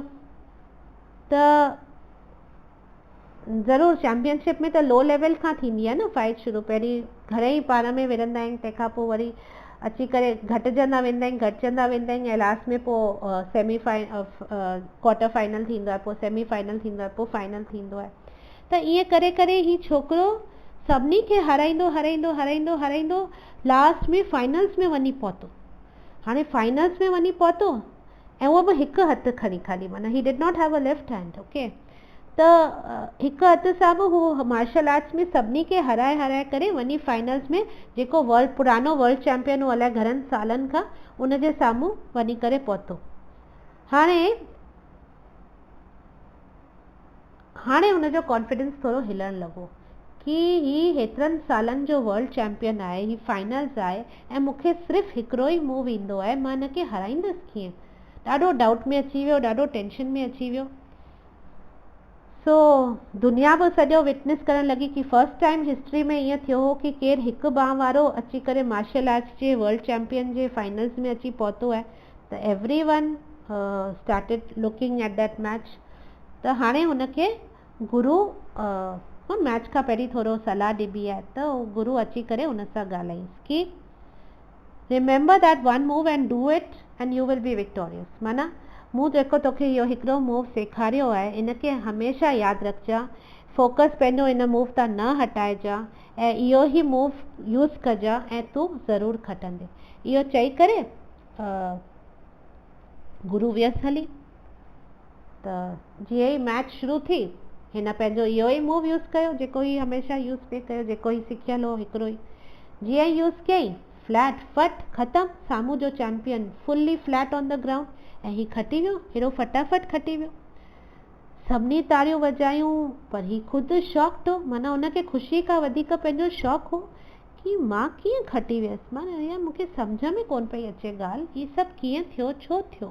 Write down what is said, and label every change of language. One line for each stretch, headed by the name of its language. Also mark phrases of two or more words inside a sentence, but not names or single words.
Sindhi: त ज़रूरु चैंपियनशिप में त लो लेवल खां थींदी आहे न फाइट शुरू, पहिरीं घणेई पार में विढ़ंदा आहिनि, तंहिंखां पोइ वरी अची करे घटिजंदा वेंदा आहिनि, ऐं लास्ट में पोइ
English: quarter final
Sindhi: थींदो आहे, पोइ सेमीफाइनल थींदो आहे, पोइ फाइनल थींदो आहे। त ईअं करे करे ही छोकिरो सभिनी खे हाराईंदो लास्ट में फाइनल्स में वञी पहुतो। हाणे फाइनल्स में वञी पहुतो ऐं उहो बि हिकु हथु खणी, खाली माना
English: he did not have a left hand, okay.
Sindhi: त हिकु हथु सां बि हू
English: martial arts
Sindhi: में सभिनी खे हराए करे वञी फाइनल्स में, जेको पुरानो
English: world champion
Sindhi: हो अलाए घणनि सालनि खां, उनजे साम्हूं वञी करे पहुतो। हाणे हुनजो कॉन्फिडेंस थोरो हिलणु लॻो कि ही हेतिरनि सालनि जो
English: world champion
Sindhi: आहे, ही फाइनल्स आहे ऐं मूंखे सिर्फ़ु हिकिड़ो ई मूव ईंदो आहे, मां हिनखे हराईंदसि कीअं। ॾाढो डाउट में अची वियो, ॾाढो टेंशन में अची वियो। सो दुनिया बि सॼो विटनेस करणु लॻी कि
English: first time history
Sindhi: में ईअं थियो हो कि केरु हिकु बांह वारो अची करे
English: martial arts
Sindhi: जे
English: world champion
Sindhi: जे फाइनल्स में अची पहुतो आहे।
English: त every one started looking at that match.
Sindhi: त हाणे हुनखे गुरु मैच खां पहिरीं थोरो सलाह ॾिबी आहे, त गुरु अची करे हुन सां ॻाल्हाईंसि कि
English: remember that one move and do it and you will be victorious.
Sindhi: माना मूं जेको तोखे इहो हिकिड़ो मूव सेखारियो आहे, इनखे हमेशह यादि रखजांइ, फोकस पंहिंजो इन मूव तां न हटाइजांइ ऐं इहो ई मूव यूज़ कजांइ ऐं तूं ज़रूरु खटंदे। इहो चई करे गुरु वियसि हली। त जीअं ई मैच शुरू थी, हिन पंहिंजो इहो ई मूव यूज़ कयो, जेको ही हमेशह यूज़ पिए कयो, जेको ही सिखियलु हो हिकिड़ो ई। जीअं ई यूज़ कयईं, फ्लैट फट ख़तमु, साम्हूं जो चैंपियन
English: fully flat on the ground,
Sindhi: ऐं ही खटी वियो, हेॾो फटाफट खटी वियो। सभिनी ताड़ियूं वॼायूं, पर ही ख़ुदि शॉक्ड हो, माना हुनखे ख़ुशी खां वधीक पंहिंजो शौक़ हो कि मां कीअं खटी वियसि, माना ईअं मूंखे सम्झ में कोन पई अचे ॻाल्हि, ही सभु कीअं थियो, छो थियो।